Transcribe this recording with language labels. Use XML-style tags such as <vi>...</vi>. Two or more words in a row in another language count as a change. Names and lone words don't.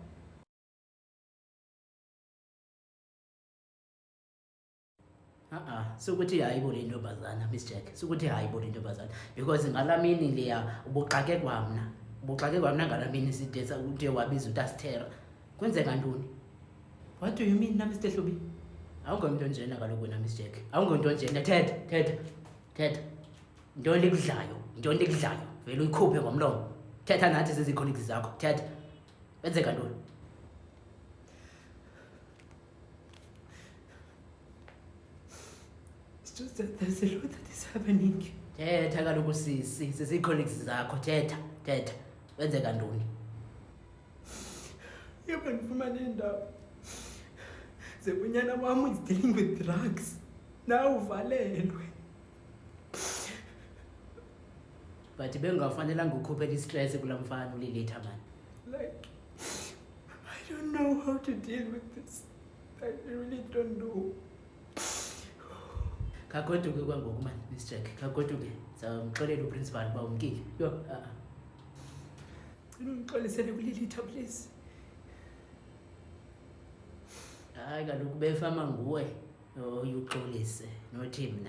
<xh>Sukuthi hayibo le ntombazana Miss Jack. Sukuthi hayibo le ntombazana because ngalamini leya ubuxake kwamna ngalamini sidesa uthe wabiza uTastera. Kwenzeka ntoni?</xh> <en>What do you mean na Mr. Hlubi?</en> <xh>Awungomntu onjena kaloku wena Miss Jack. Awungomntu onjena. Thetha. Ntoni likudlayo? Vele uyikhuphe ngomlomo. Thetha nathi sizicolleagues zakho. Thetha. Kwenzeka ntoni?</xh> <en>It's just that there's a lot that is happening.</en> <xh>Thetha kaloku sisi colleagues zakho. Thetha. Wenzeka ntoni? Yoba ndifumane indawo zebunyana wam</xh> <en>is dealing with drugs.</en> <xh>Nawe uvalelwe. But bengafanelanga ukhuphela istress kula mfana ulilitha man.</xh> <en>Like, I don't know how to deal with this. I really don't know.</en> <xh>Kagoduke kwangoku man, Miss Jack. Kagoduke. Sawumxolela uprincipal uba umkile. Yo, Ungixolisele kulilitha please. Hayi kaloku befama nguwe uyuxolise nothi mna.</xh>